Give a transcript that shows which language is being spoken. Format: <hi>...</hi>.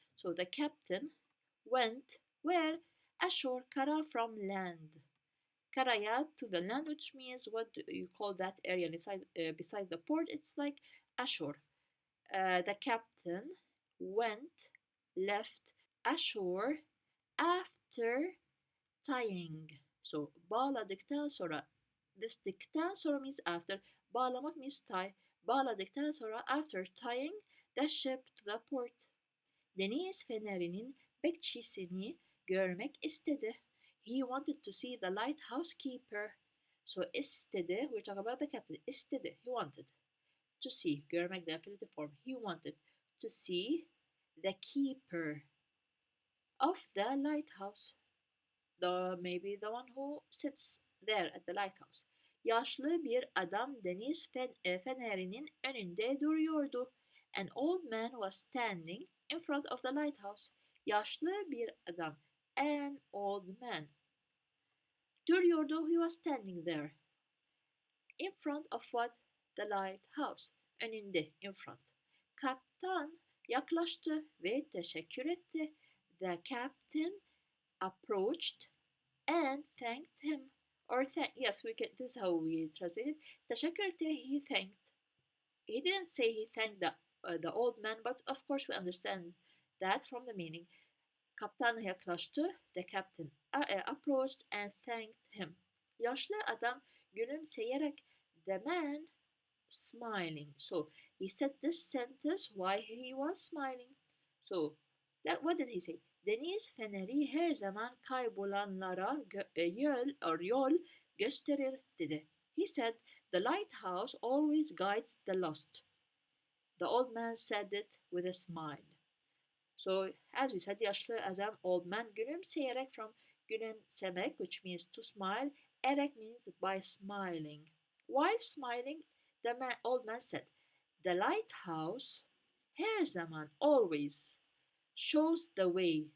<en>So the captain went where? Ashore, kara, from land. Karaya, to the land, which means, what do you call that area beside the port? It's like ashore. The captain left ashore after tying. So</en> <tr>bağladıktan sonra, destekten sonra</tr> <en>means after, bağlamak means tie.</en> <tr>Bağladıktan sonra,</tr> <en>after tying the ship to the port.</en> <tr>Deniz fenerinin bekçisini görmek istedi.</tr> <en>He wanted to see the lighthouse keeper. So istedi, we're talking about the captain. İstedi, he wanted to see, görmek the infinitive form. He wanted to see the keeper of the lighthouse. Maybe the one who sits there at the lighthouse.</en> <tr>Yaşlı bir adam deniz fenerinin önünde duruyordu.</tr> <en>An old man was standing in front of the lighthouse.</en> <tr>Yaşlı bir adam.</tr> <en>An old man. Duruyordu, he was standing there. In front of what? The lighthouse. Önünde, in front.</en> <tr>Kaptan yaklaştı ve teşekkür etti.</tr> <en>The captain approached and thanked him. Or yes, we can. This is how we translate it. تشكرته, he thanked. He didn't say he thanked the old man, but of course we understand that from the meaning. Kaptan yaklaştı. The captain approached and thanked him.</en> <tr>Yaşlı adam gülümseyerek,</tr> <en>the man smiling. So he said this sentence while he was smiling. So what did he say?</en> <tr>Deniz feneri her zaman kaybolanlara yol gösterir dedi.</tr> <en>He said the lighthouse always guides the lost. The old man said it with a smile. So as we said,</en> <tr>yaşlı adam,</tr> <en>old man, gülümseyerek from gülümsemek, which means to smile. Erek means by smiling. While smiling, the old man said, the lighthouse</en> <tr>her zaman</tr> <en>always shows the way.</en>